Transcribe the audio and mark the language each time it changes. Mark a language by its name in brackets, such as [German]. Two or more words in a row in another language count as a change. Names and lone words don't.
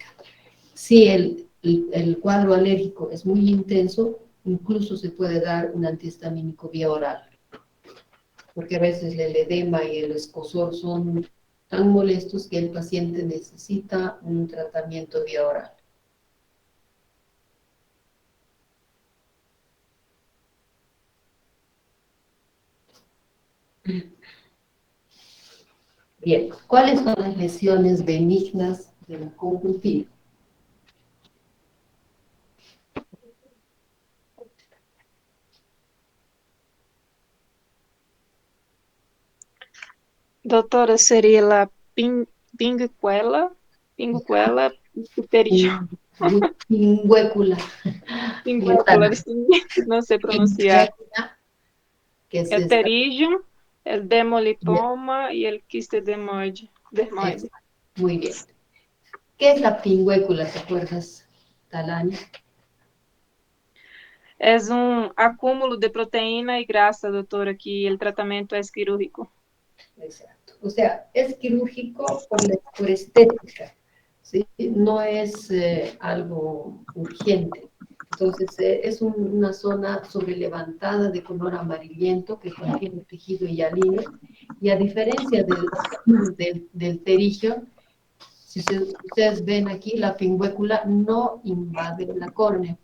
[Spanish] Si el cuadro alérgico es muy intenso, incluso se puede dar un antihistamínico vía oral, porque a veces el edema y el escozor son tan molestos que el paciente necesita un tratamiento vía oral. Bien, ¿cuáles son las lesiones benignas de la conjuntiva? [Portuguese] Doutora, seria la pinguicuela, pterígio. [Spanish] Pinguécula. [Portuguese] Pinguécula, não sei pronunciar. [Spanish] Que es El esta. pterígio, el demolipoma y el quiste dermoide. Muy bien. ¿Qué es la pingüécula? ¿Te acuerdas, Talani? [Portuguese] É acúmulo de proteína e grasa, doutora, [Spanish] que el tratamento es quirúrgico. Exacto. O sea, es quirúrgico por estética, ¿sí? No es algo urgente. Entonces, es una zona sobrelevantada de color amarillento que contiene tejido hialino, y a diferencia del pterigio, si ustedes ven aquí, la pingüécula no invade la córnea.